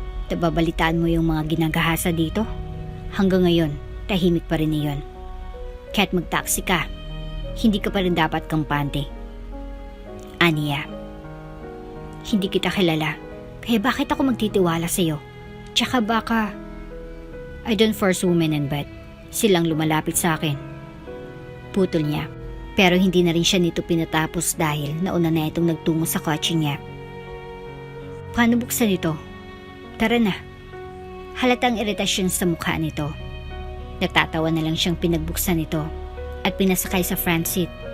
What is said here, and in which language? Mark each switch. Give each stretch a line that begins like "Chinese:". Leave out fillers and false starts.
Filipino: Nababalitaan mo yung mga ginagahasa dito? Hanggang ngayon, tahimik pa rin iyon. Kahit mag-taxi ka, hindi ka pa rin dapat kampante. Aniya, hindi kita kilala, kaya bakit ako magtitiwala sa'yo? Tsaka baka,
English: I don't force women in bed.
Filipino: Silang lumalapit sa akin. Putol niya. Pero hindi na rin siya nito pinatapos dahil nauna na itong nagtungo sa kotse niya. Paano buksan ito? Tara na. Halatang iritasyon sa mukha nito. Natatawa na lang siyang pinagbuksan ito at pinasakay sa front seat.